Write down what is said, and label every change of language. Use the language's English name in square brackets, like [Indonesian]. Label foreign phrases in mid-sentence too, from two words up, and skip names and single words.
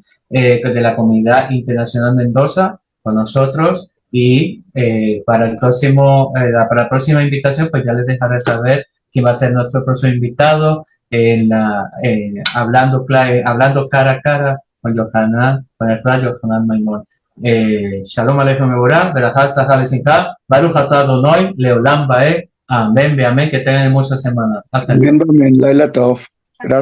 [Spanish] De la Comunidad Internacional Mendoza con nosotros. Y para la próxima invitación, pues ya les dejaré saber quién va a ser nuestro próximo invitado hablando cara a cara con Yohanan, con el Ray Yohanan Maimón. [Hebrew] שלום עליכם מבורך, ברכה שחר שמחה, ברוך אתה אדני, לעולם ועד, אמן, אמן, [Spanish] que tengan hermosa semana. Hasta luego. [Hebrew] אמן, לילה טוב. Gracias.